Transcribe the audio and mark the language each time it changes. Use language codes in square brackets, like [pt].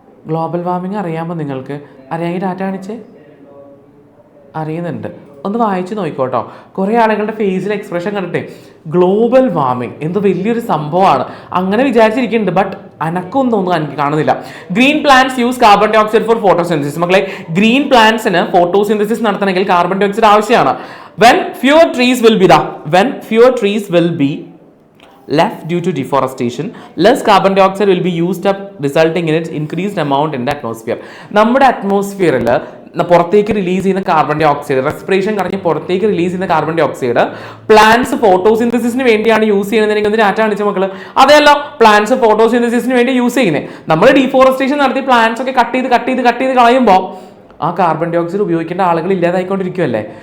[ml] Global warming അറിയാമോ നിങ്ങൾക്ക്? അറിയാമെങ്കിൽ ഡാറ്റ കാണിച്ചേ. അറിയുന്നുണ്ട്, ഒന്ന് വായിച്ച് നോക്കിക്കോട്ടോ. കുറേ ആളുകളുടെ ഫേസിൽ എക്സ്പ്രഷൻ കണ്ടിട്ടേ ഗ്ലോബൽ വാർമിംഗ് എന്തോ വലിയൊരു സംഭവമാണ് അങ്ങനെ വിചാരിച്ചിരിക്കുന്നുണ്ട്. ബട്ട് അനക്കൊന്നും എനിക്ക് കാണുന്നില്ല. [en] Green plants use carbon dioxide for photosynthesis. [ml] മക്കളെ ഗ്രീൻ പ്ലാന്റ്സിന് ഫോട്ടോസിന്തസിസ് നടത്തണമെങ്കിൽ കാർബൺ ഡൈ ഓക്സൈഡ് ആവശ്യമാണ്. [en] when fewer trees will be left due to deforestation, less carbon dioxide will be used up, resulting in its increased amount in the atmosphere. [ml] നമ്മുടെ അറ്റ്മോസ്ഫിയറിൽ പുറത്തേക്ക് release ചെയ്യുന്ന carbon dye oxide, respiration കഴിഞ്ഞ് പുറത്തേക്ക് release ചെയ്യുന്ന carbon dye oxide plants ഫോട്ടോസിന്തസിസിന് വേണ്ടിയാണ് use ചെയ്യുന്നത്. ഒന്ന് data കാണിച്ച മക്കള്. അതെയല്ലോ, പ്ലാന്റ്സ് ഫോട്ടോസിന്തസിസിന് വേണ്ടി യൂസ് ചെയ്യുന്നത്. നമ്മൾ ഡീഫോറസ്റ്റേഷൻ നടത്തി പ്ലാന്റ്സ് ഒക്കെ കട്ട് ചെയ്ത് കളയുമ്പോൾ ആ കാർബൺ ഡൈ ഓക്സൈഡ് ഉപയോഗിക്കേണ്ട ആളുകൾ ഇല്ലാതായിക്കൊണ്ടിരിക്കുമല്ലേ.